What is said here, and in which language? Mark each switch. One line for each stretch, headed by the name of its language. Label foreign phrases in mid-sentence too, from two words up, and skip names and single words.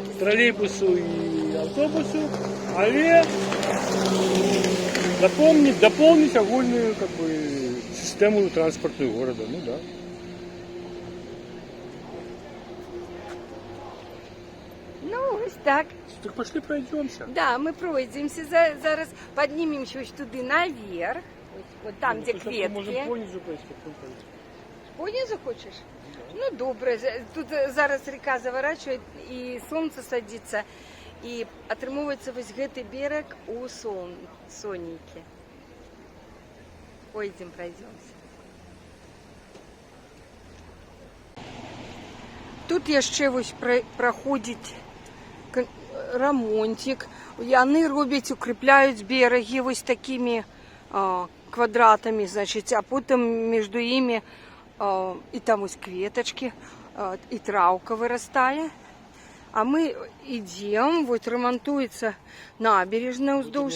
Russian: Троллейбусу и автобусу, але дополнить огульную как бы систему транспортную города, ну да.
Ukrainian: Ну, ось так.
Russian: Так пошли пройдемся. Да, мы пройдемся, зараз поднимемся
Ukrainian: ось туди
Russian: наверх, вот там, где кветки. Можем понизу пойти, потом пойти. Понизу хочешь? Ну, добре. Тут зараз река заворачивает, и солнце садится, и
Belarusian: атрымоўваецца вось гэты берег у сонейкі.
Russian: Пойдем, пройдемся.
Belarusian: Тут яшчэ вось праходзіць ремонтик. Яны робяць,
Russian: укрепляют береги вот такими квадратами, значит, а потом между ими и там вот кветочки, и травка вырастает. А мы идем, вот ремонтуется набережная уздовж.